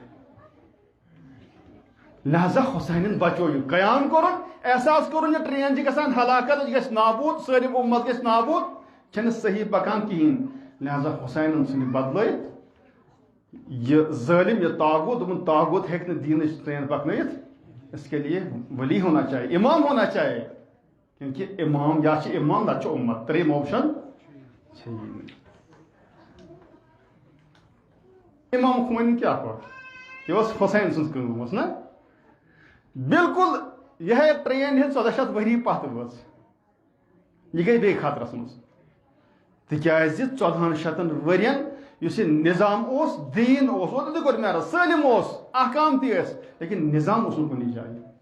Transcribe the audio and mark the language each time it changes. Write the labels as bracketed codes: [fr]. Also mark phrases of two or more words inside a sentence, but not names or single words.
[ks] لہذا حسینن بچو یہِ قیام کوٚرُن احساس کوٚرُن یہِ ٹرین چھِ گژھان ہلاکت یہِ گژھِ نابوٗد سٲلِم اُمت گژھِ نابوٗد چھنہٕ صحیح پکان کِہینۍ لہذا حسینن ژھٕنۍ یہِ بدلٲیِتھ یہِ ظٲلم یہِ طاغوت دوٚپُن طاغوت ہیٚکہِ نہٕ دیٖنٕچ ٹرین پکنٲیِتھ [ur] اس کے لیے ولی ہونا چاہیے امام ہونا چاہیے کیونکہ امام یا [ks] چھِ امام نتہٕ چھُ اُمت ترٛیٚیِم آپشن چھےٚ یی نہٕ امام خمینی کیٛاہ کوٚر یہِ ٲس حسین سٕنٛز کٲم ٲس نہ بالکل یِہے ٹرین ییٚلہِ 1400 ؤری پتھ وٲژ یہِ گٔے بیٚیہِ خطرس منٛز تِکیازِ 1400 ؤرین یُس یہِ نظام اوس دیٖن اوس اوترٕ تہِ کوٚر مےٚ عرض سٲلِم اوس احکام تہِ ٲسۍ لیکن نظام اوس نہٕ کُنی جایہِ